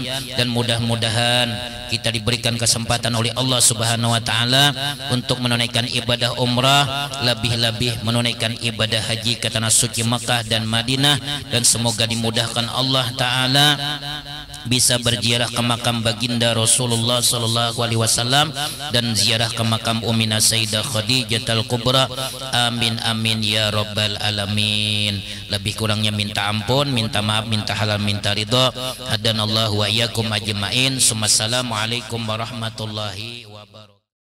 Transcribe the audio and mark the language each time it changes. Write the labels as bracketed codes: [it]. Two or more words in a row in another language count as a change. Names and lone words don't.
[id] Dan mudah-mudahan kita diberikan kesempatan oleh Allah [ar] سبحانه وتعالى [id] untuk menunaikan ibadah umrah, lebih-lebih menunaikan ibadah haji ke tanah suci Makkah dan Madinah. Dan semoga dimudahkan Allah taala bisa berziarah ke makam baginda Rasulullah [ar] صلى الله عليه وسلم [id] dan ziarah ke makam Ummina Sayyidah Khadijatul Kubra. [ar] آمين آمين يا رب العالمين. [id] Lebih kurangnya minta ampun, minta maaf, minta halal, minta ridha. [ar] هدانا الله وإياكم أجمعين. السلام عليكم ورحمة الله وبركاته.